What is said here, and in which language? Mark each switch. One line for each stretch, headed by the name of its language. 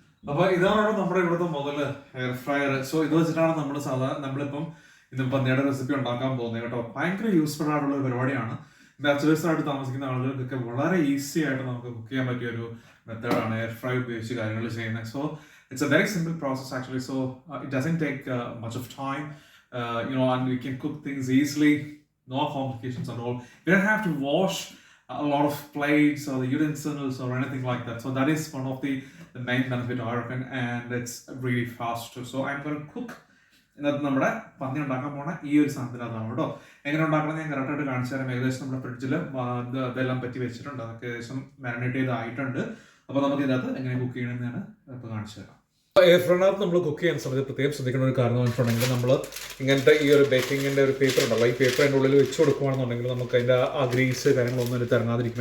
Malayalam: അപ്പോൾ ഇതാണ് നമ്മുടെ ഇവിടുത്തെ മുതൽ എയർ ഫ്രയർ. സോ ഇത് വെച്ചിട്ടാണ് നമ്മളിപ്പം ഇന്ന് പന്നിയുടെ റെസിപ്പി ഉണ്ടാക്കാൻ പോകുന്നത് കേട്ടോ. ഭയങ്കര യൂസ്ഫുൾ ആയിട്ടുള്ള ഒരു പരിപാടിയാണ്. ബാച്ചിലേഴ്സ് ആയിട്ട് താമസിക്കുന്ന ആളുകൾക്കൊക്കെ വളരെ ഈസി ആയിട്ട് നമുക്ക് കുക്ക് ചെയ്യാൻ പറ്റിയ ഒരു മെത്തേഡാണ് എയർ ഫ്രൈ ഉപയോഗിച്ച് കാര്യങ്ങൾ ചെയ്യുന്നത്.
English: So it's a very simple process actually. So it doesn't take much of time, and we can cook things easily, no complications at all. We don't have to wash a lot of plates or the utensils or anything like that. So that is one of the main benefit I reckon, and it's really fast too. So I'm going to cook
Malayalam: ഇന്നത്തെ നമ്മുടെ പന്നി ഉണ്ടാക്കാൻ പോണ ഈ ഒരു സാധനത്തിനകത്താണ് കേട്ടോ. എങ്ങനെ ഉണ്ടാക്കണമെന്ന് ഞാൻ കറക്റ്റായിട്ട് കാണിച്ചു തരാം. ഏകദേശം നമ്മുടെ ഫ്രിഡ്ജിൽ ഇതെല്ലാം പറ്റി വെച്ചിട്ടുണ്ട്. അതൊക്കെ ഏകദേശം മാരിനേറ്റ് ചെയ്തായിട്ടുണ്ട്. അപ്പോൾ നമുക്ക് ഇതിനകത്ത് എങ്ങനെ കുക്ക് ചെയ്യണമെന്ന് ഞാൻ ഇപ്പോൾ കാണിച്ചു തരാം. എയർ ഫ്രൈനകത്ത് നമ്മൾ കുക്ക് ചെയ്യുന്ന സമയത്ത് പ്രത്യേകം ശ്രദ്ധിക്കുന്ന ഒരു കാരണം എന്ന് വെച്ചിട്ടുണ്ടെങ്കിൽ നമ്മൾ ഇങ്ങനത്തെ ഈ ഒരു ബേക്കിങ്ങിൻ്റെ ഒരു പേപ്പർ ഉണ്ടല്ലോ, ഈ പേപ്പർ അതിൻ്റെ ഉള്ളിൽ വെച്ച് കൊടുക്കുകയാണെന്നുണ്ടെങ്കിൽ നമുക്ക് അതിൻ്റെ ആ ഗ്രീസ് കാര്യങ്ങളൊന്നും അതിൽ ഇറങ്ങാതിരിക്കും.